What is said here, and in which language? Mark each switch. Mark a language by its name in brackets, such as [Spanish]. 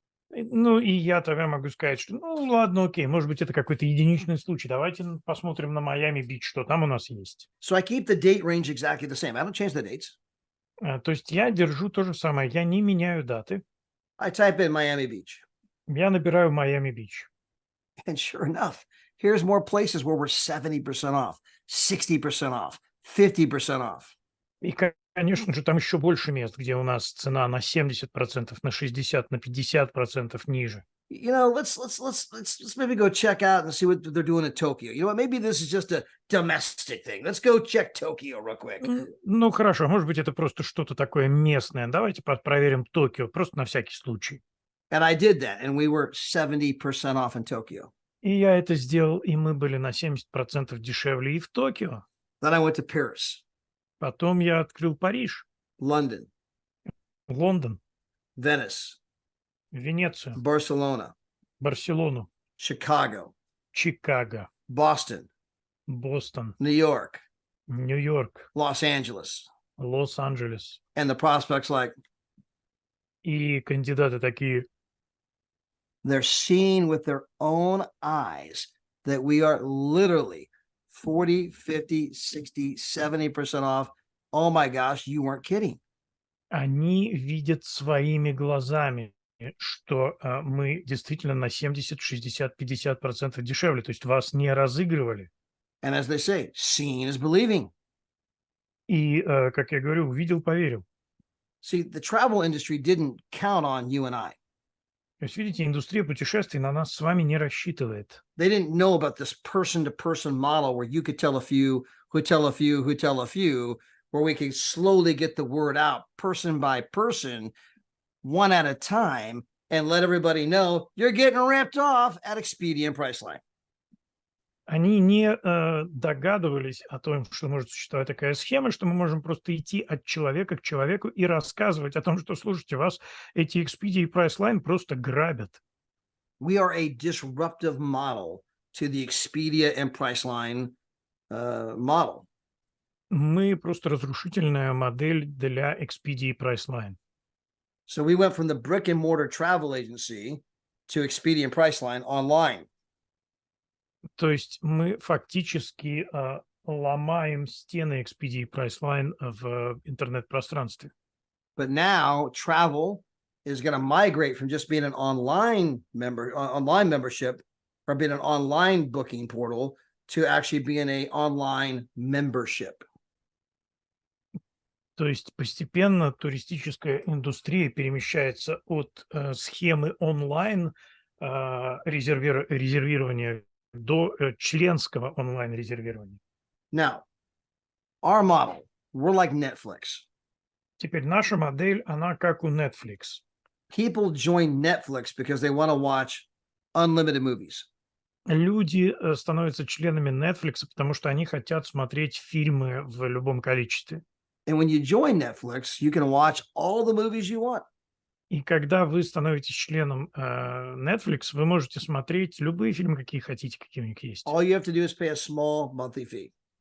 [Russian] Ну, и я тогда могу сказать, что ну ладно, окей, может быть, это какой-то единичный случай. Давайте посмотрим на Майами-Бич, что там у нас есть. [English] So I keep the date range exactly the same. I don't change the dates. [Russian] То есть я держу то же самое, я не меняю даты, [English] I type in Miami Beach. [Russian] я набираю Майами-Бич. [English] And sure enough, here's more places where we're 70% off, 60% off, 50% off. [Russian] И, конечно же, там еще больше мест, где у нас цена на 70%, на 60, на 50% ниже. [English] You know, let's maybe go check out and see what they're doing in Tokyo. You know what? Maybe this is just a domestic thing. Let's go check Tokyo real quick. [Russian] Ну, хорошо, может быть, это просто что-то такое местное. Давайте проверим Токио, просто на всякий случай. [English] And I did that, and we were 70% off in Tokyo. [Russian] И я это сделал, и мы были на 70% дешевле и в Токио. [English] Then I went to Paris, [Russian] Потом я открыл Париж, [English] London, [Russian] Лондон, [English] Venice, [Russian] Венецию, [English] Barcelona, [Russian] Барселону, [English] Chicago, [Russian] Чикаго, [English] Boston, [Russian] Бостон, [English] New York, [Russian] Нью-Йорк, [English] Los Angeles. [Russian] Лос-Анджелес. [English] And the prospects like [Russian] И кандидаты такие, [English] they're seeing with their own eyes that we are literally 40, 50, 60, 70% off. Oh my gosh, you weren't kidding. [Russian] они видят своими глазами, что мы действительно на 70, 60, 50% дешевле. То есть вас не разыгрывали. [English] And as they say, seeing is believing. [Russian] И, как я говорю, увидел, поверил. [English] See, the travel industry didn't count on you and I. [Russian] То есть, видите, индустрия путешествий на нас с вами не рассчитывает. [English] They didn't know about this person-to-person model where you could tell a few, who tell a few, who tell a few, where we could slowly get the word out person by person, one at a time, and let everybody know you're getting ripped off at Expedia and Priceline. [Russian] Они не догадывались о том, что может существовать такая схема, что мы можем просто идти от человека к человеку и рассказывать о том, что, слушайте, вас эти Expedia и Priceline просто грабят. [English] We are a disruptive model to the Expedia and Priceline model. [Russian] Мы просто разрушительная модель для Expedia и Priceline. [English] So we went from the brick and mortar travel agency to Expedia and Priceline online. [Russian] То есть мы фактически ломаем стены Expedia и Priceline в интернет-пространстве. [English] But now travel is going to migrate from just being an online membership or being an online booking portal to actually being a online membership. [Russian] То есть постепенно туристическая индустрия перемещается от схемы онлайн резервирования до членского онлайн-резервирования. [English] Now, our model, we're like Netflix. [Russian] Теперь наша модель, она как у Netflix. [English] People join Netflix because they want to watch unlimited movies. [Russian] Люди становятся членами Netflix, потому что они хотят смотреть фильмы в любом количестве. [English] And when you join Netflix, you can watch all the movies you want. [Russian] И когда вы становитесь членом Netflix, вы можете смотреть любые фильмы, какие хотите, какие у них есть. [English] All you have to do is pay a small monthly fee.